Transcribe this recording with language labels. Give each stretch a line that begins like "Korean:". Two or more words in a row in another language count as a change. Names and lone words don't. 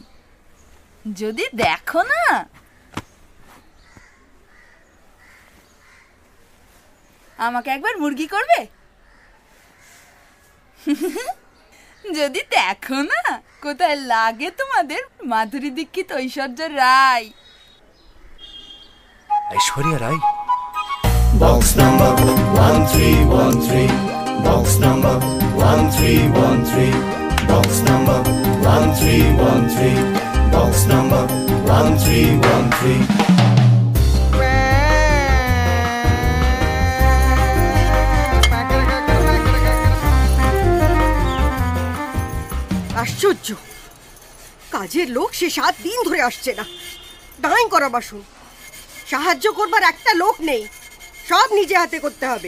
Bangla: যদি দেখো না। আমাকে একবার মুরগি করবে? যদি দেখো না কোথায় লাগে তোমাদের মাধুরী দীক্ষিত, ঐশ্বর্য রায়। ঐশ্বর্যা রায়?
English: Box number 1313. Box number 1313. Box number 1313. Box number 1313.
Bangla: আশ্চর্য, কাজের লোক সে 7 দিন ধরে আসছে না। ডাইং করা বাসন, সাহায্য করবার একটা লোক নেই, সব নিজে হাতে করতে হবে।